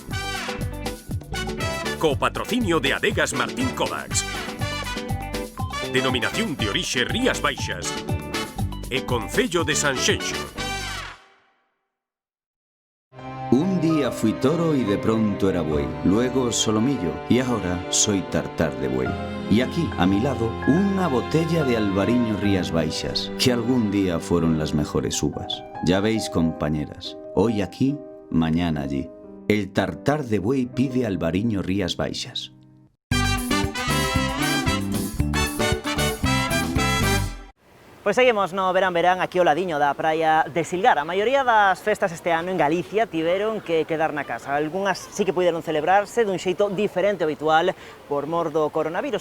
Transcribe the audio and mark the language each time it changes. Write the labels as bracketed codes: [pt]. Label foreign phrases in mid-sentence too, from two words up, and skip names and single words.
[gl] Co patrocinio de Adegas Martín Kovacs. Denominación de orixe Rías Baixas. E Concello de Sanxenxo. [es] Un día fui toro y de pronto era buey, luego solomillo y ahora soy tartar de buey. Y aquí, a mi lado, una botella de Albariño Rías Baixas, que algún día fueron las mejores uvas. Ya veis, compañeras, hoy aquí, mañana allí. El tartar de buey pide Albariño Rías Baixas. [gl] Pois seguimos no Verán Verán aquí ao ladiño da praia de Silgar. A maioría das festas este ano en Galicia tiveron que quedar na casa. Algúnas sí que puderon celebrarse dun xeito diferente ao habitual por mor do coronavirus.